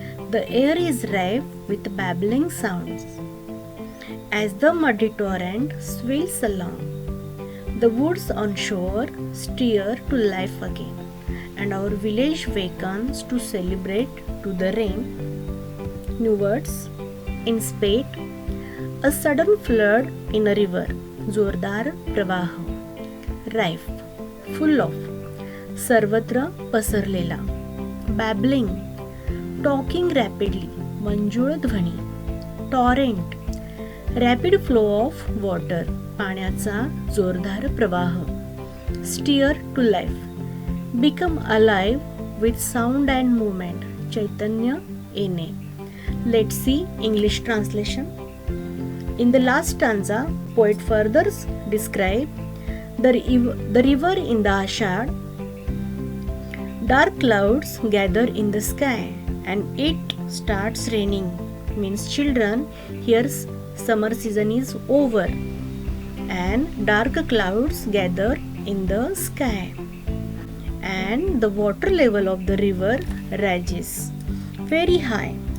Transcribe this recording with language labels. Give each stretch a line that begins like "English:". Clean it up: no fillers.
English: The air is rife with babbling sounds. As the muddy torrent swills along, the woods on shore stir to life again, and our village wakens to celebrate to the rain. New words: inspate, a sudden flood in a river.
Marathi: जोरदार प्रवाह.
English: rife, full of,
Marathi: सर्वत्र पसरलेला.
English: babbling, talking rapidly,
Marathi: मंजूळ ध्वनी.
English: torrent, rapid flow of water,
Marathi: पाण्याचा जोरदार प्रवाह.
English: stir to life, become alive with sound and movement,
Marathi: चैतन्य येणे.
English: Let's see English translation. In the last stanza, poet further describe the river in the Ashad. Dark clouds gather in the sky and it starts raining. Means children, here's summer season is over and dark clouds gather in the sky and the water level of the river rises very high.